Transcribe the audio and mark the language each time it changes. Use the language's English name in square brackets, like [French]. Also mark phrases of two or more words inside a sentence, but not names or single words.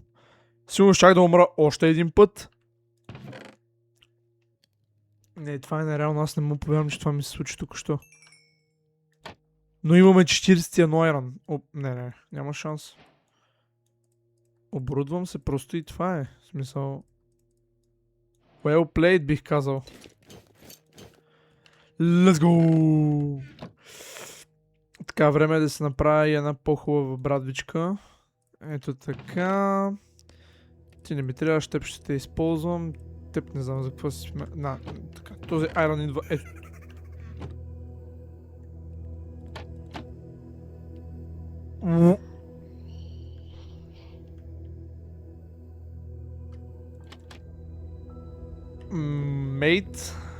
[Bulgarian] Сигурно щях да умра още един път. Не, това е нереално. Аз не мога повярвам, че това ми се случи тук що. Но имаме 41 айрон. Не, няма шанс. Оборудвам се просто и това е. В смисъл... [English] Well played, [Bulgarian] бих казал. [English] Let's go! [Bulgarian] Така, време е да се направи една по-хубава брадвичка. Ето така. Ти не ми трябваш, теб ще те използвам. Теб не знам за какво си... Така, този айрон идва... Мейт.